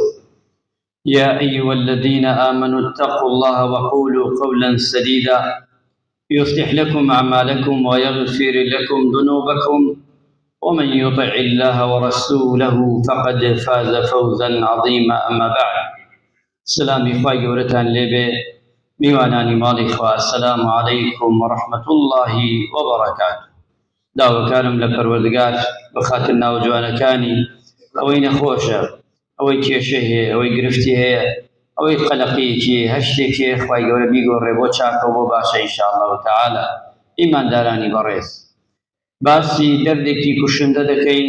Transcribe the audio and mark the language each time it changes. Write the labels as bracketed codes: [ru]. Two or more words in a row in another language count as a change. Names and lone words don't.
[ar] يا أيها الذين آمنوا اتقوا الله وقولوا قولا سديدا يصلح لكم أعمالكم ويغفر لكم ذنوبكم ومن يطع الله ورسوله فقد فاز فوزا عظيما. أما بعد، [ckb] سلامي خواهي قورتان لبه میوانانی ماڵی خوا، [ar] السلام عليكم ورحمة الله وبركاته. [ckb] داواکارم لە پەروەردگار بەخاتر ناوجوانەکانی ئەوەی نەخۆشە، ئەوەی کێشە هەیە، ئەوەی گرفتی هەیە، ئەوەی قەلەقیەکی هەشتێکی خوای گەورە بیگۆڕێ بۆ چاکە و بۆ باشە [ar] ئینشاءالله تعالی. [ckb] ئیماندارانی بەڕێز، باسی دەردێکی کوشندە دەکەین.